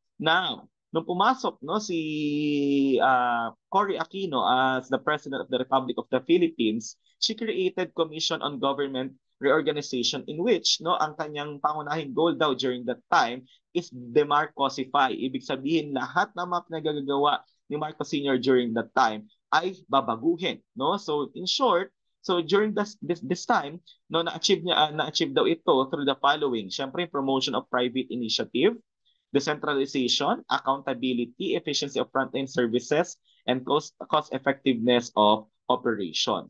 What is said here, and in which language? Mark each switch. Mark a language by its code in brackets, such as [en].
[en] Now, [tl] nung pumasok no si [en] Cory Aquino as the President of the Republic of the Philippines, she created Commission on Government Reorganization in which no [tl] ang kanyang pangunahing goal daw [en] during that time is demarcosify. [tl] Ibig sabihin lahat ng mga pinagagawa ni Marcos Sr. during that time ay babaguhin, no? [en] So in short, so during this time, [tl] no na-achieve daw ito [en] through the following. Syempre, promotion of private initiative, decentralization, accountability, efficiency of frontline services, and cost effectiveness of operation.